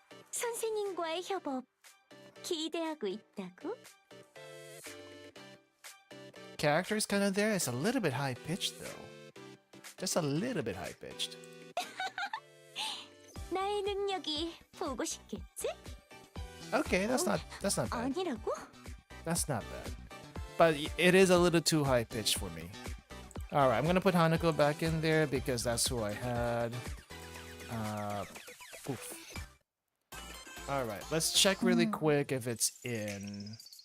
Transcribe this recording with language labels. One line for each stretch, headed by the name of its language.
Korean: 선생님과의 협업 기대하고 있다고?
English: Character is kind of there. It's a little bit high pitched though. Just a little bit high pitched.
Korean: 나의 능력이 보고 싶겠지?
English: Okay, that's not bad.
Korean: 아니라고?
English: That's not bad. But it is a little too high pitched for me. Alright, I'm gonna put Hanako back in there because that's who I had. Oof. Alright, let's check really quick if it's in.